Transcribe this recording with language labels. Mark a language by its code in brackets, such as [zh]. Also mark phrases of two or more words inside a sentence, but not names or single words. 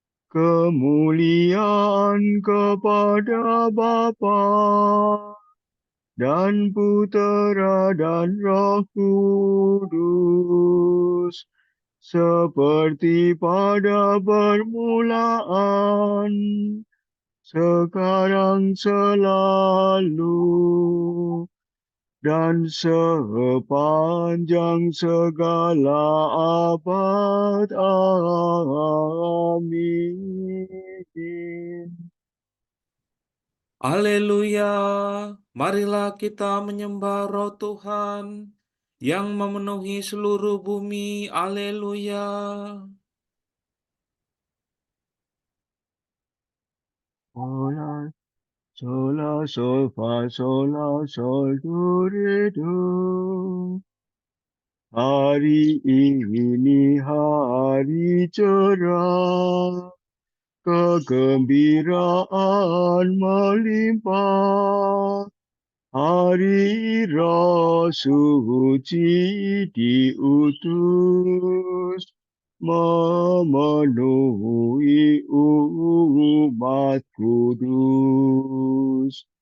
[id] kemuliaan kepada Bapa dan Putera dan Roh Kudus, seperti pada permulaan, sekarang selalu, dan sepanjang segala abad. Amin. Haleluya. Marilah kita menyembah Roh Tuhan yang memenuhi seluruh bumi. Haleluya. Sola, sola, sol, fa, sola, sol, do, re, do. Hari ini hari cerah, kegembiraan melimpah. Hari Roh Suci diutus, memenuhi umat kudus.